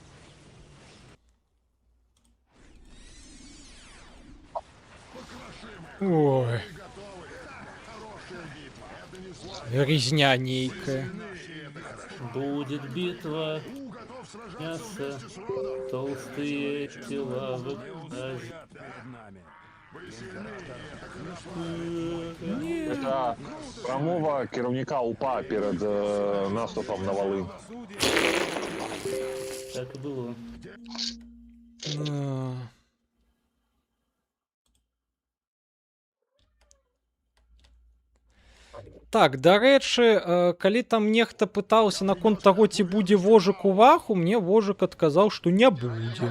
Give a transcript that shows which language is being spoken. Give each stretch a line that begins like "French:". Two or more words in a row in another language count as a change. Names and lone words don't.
Russian: Ой. Резня нейкая. Будет битва, мясо, толстые тела в грязи.
Belarusian: Гэта прамова кіраўніка УПА перад наступам на Волынь.
Russian: Так и было.
Belarusian: Так, дарэчы, калі там нехта пытаўся наконт таго, ці будзе вожык у ваху, мне вожык адказаў, што не будзе.